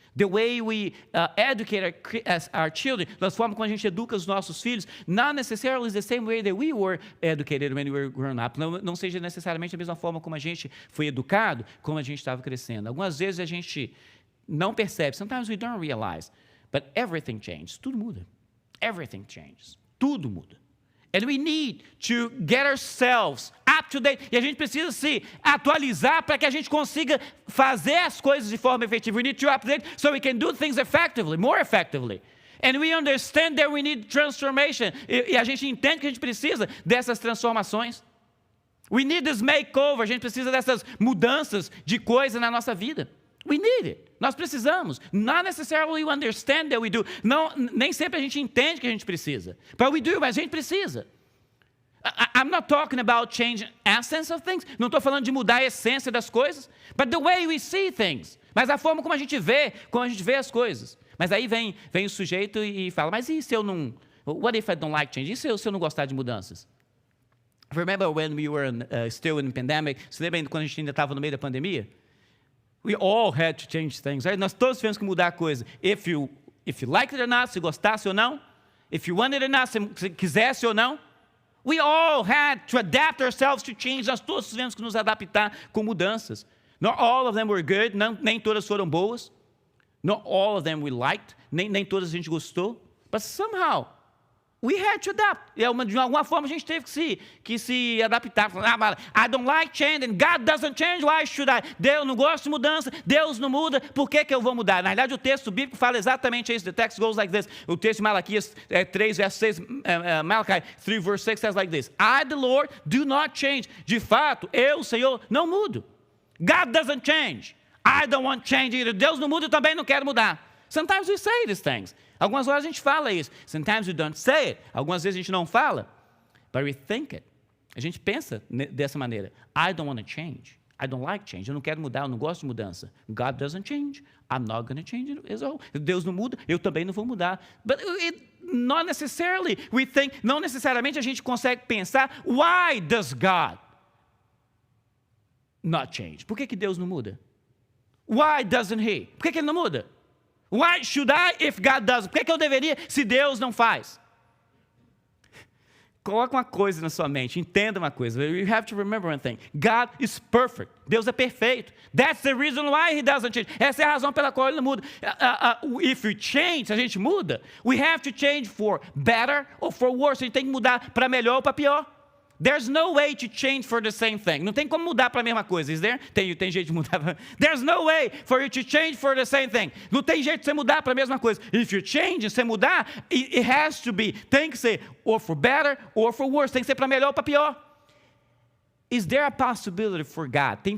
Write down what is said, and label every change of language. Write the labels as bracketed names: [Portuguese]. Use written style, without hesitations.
[English] The way we educate our children, [Portuguese] da forma como a gente educa os nossos filhos, [English] not necessarily the same way that we were educated when we were growing up. [Portuguese] Não seja necessariamente a mesma forma como a gente foi educado, como a gente estava crescendo. Algumas vezes a gente não percebe. [English] Sometimes we don't realize. But everything changes. [Portuguese] Tudo muda. [English] Everything changes. Tudo muda. And we need to get ourselves up to date. [Portuguese] E a gente precisa se atualizar para que a gente consiga fazer as coisas de forma efetiva. [English] We need to update so we can do things effectively, more effectively. And we understand that we need transformation. [Portuguese] E a gente entende que a gente precisa dessas transformações. [English] We need this makeover. [Portuguese] A gente precisa dessas mudanças de coisa na nossa vida. [English] We need it. [Portuguese] Nós precisamos. [English] Not necessarily we understand that we do. [Portuguese] Não, nem sempre a gente entende que a gente precisa. [English] But we do, [Portuguese] mas a gente precisa. [English] I'm not talking about changing essence of things. [Portuguese] Não estou falando de mudar a essência das coisas. [English] But the way we see things. [Portuguese] Mas a forma como a gente vê as coisas. Mas aí vem o sujeito e fala, mas e se eu não... [English] What if I don't like change? [Portuguese] E se eu não gostar de mudanças? [English] Remember when we were still in the pandemic? [Portuguese] Você lembra quando a gente ainda estava no meio da pandemia? [English] We all had to change things, right? [Portuguese] Nós todos tivemos que mudar a coisa. If you [English] If you liked it or not, [Portuguese] se gostasse ou não. [English] If you wanted it or not, [Portuguese] se quisesse ou não. [English] We all had to adapt ourselves to change. [Portuguese] Nós todos tivemos que nos adaptar com mudanças. [English] Not all of them were good. [Portuguese] Nem todas foram boas. [English] Not all of them we liked. [Portuguese] Nem todas a gente gostou. [English] But somehow, we had to adapt. [Portuguese] De alguma forma a gente teve que se adaptar. [English] I don't like change and God doesn't change, why should I? [Portuguese] Deus não gosta de mudança, Deus não muda, por que eu vou mudar? Na verdade o texto bíblico fala exatamente isso. [English] The text goes like this. [Portuguese] O texto de Malaquias 3, verso 6, [English] Malachi 3, verse 6 says like this. I, the Lord, do not change. [Portuguese] De fato, eu, Senhor, não mudo. [English] God doesn't change. I don't want change either. [Portuguese] Deus não muda, eu também não quero mudar. [English] Sometimes we say these things. [Portuguese] Algumas vezes a gente fala isso. [English] Sometimes we don't say it. [Portuguese] Algumas vezes a gente não fala. [English] But we think it. [Portuguese] A gente pensa dessa maneira. [English] I don't want to change. I don't like change. [Portuguese] Eu não quero mudar, eu não gosto de mudança. [English] God doesn't change. I'm not going to change it. [Portuguese] Deus não muda, eu também não vou mudar. [English] But not necessarily. We think, [Portuguese] não necessariamente a gente consegue pensar, [English] why does God not change? [Portuguese] Por que Deus não muda? [English] Why doesn't He? [Portuguese] Por que Ele não muda? [English] Why should I if God doesn't? [Portuguese] Por que eu deveria se Deus não faz? Coloca uma coisa na sua mente, entenda uma coisa. [English] You have to remember one thing. God is perfect. [Portuguese] Deus é perfeito. [English] That's the reason why He doesn't change. [Portuguese] Essa é a razão pela qual Ele não muda. [English] If we change, [Portuguese] se a gente muda, [English] we have to change for better or for worse. [Portuguese] A gente tem que mudar para melhor ou para pior. [English] There's no way to change for the same thing. [Portuguese] Não tem como mudar para a mesma coisa, [English] is there? [Portuguese] Tem jeito de mudar. [English] There's no way for you to change for the same thing. [Portuguese] Não tem jeito de você mudar para a mesma coisa. [English] If you change, [Portuguese] você mudar, [English] it has to be. [Portuguese] Tem que ser [English] or for better or for worse. [Portuguese] Tem que ser para melhor ou para pior. [English] Is there a possibility for God?